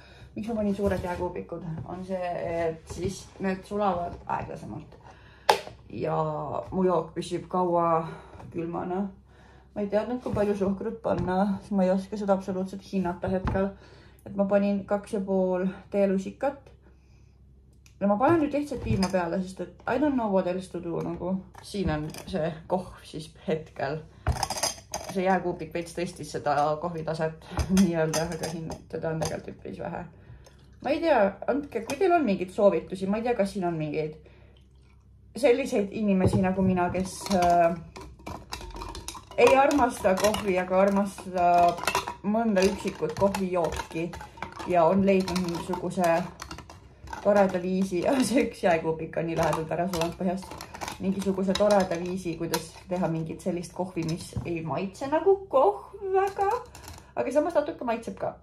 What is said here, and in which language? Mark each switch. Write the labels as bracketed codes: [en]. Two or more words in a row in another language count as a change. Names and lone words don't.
[et] Miks ma panin suured jääkuubikud? On see, et siis need sulavad aeglasemalt. Ja mu jook püsib kaua külmana. Ma ei teadnud, kui palju suhkrut panna, siis ma ei oska seda absoluutselt hinnata hetkel. Et ma panin 2,5 teelusikat. Ja ma panen nüüd lihtsalt piima peale, sest et [en] I don't know what else to do. [et] Nagu. Siin on see kohv siis hetkel. See jääkuupik veits tõstis seda kohvitaset nii-öelda, aga siin teda on tegelikult üpris vähe. Ma ei tea, andke, kui teil on mingeid soovitusi, ma ei tea, kas siin on mingeid selliseid inimesi nagu mina, kes ei armasta kohvi, aga armasta mõnda üksikut kohvijooki ja on leidnud mingisuguse toreda viisi, see üks jääkuupik on nii lähedalt ära sulanud põhjast, mingisuguse toreda viisi, kuidas teha mingit sellist kohvi, mis ei maitse nagu kohv väga, aga samas natuke maitseb ka.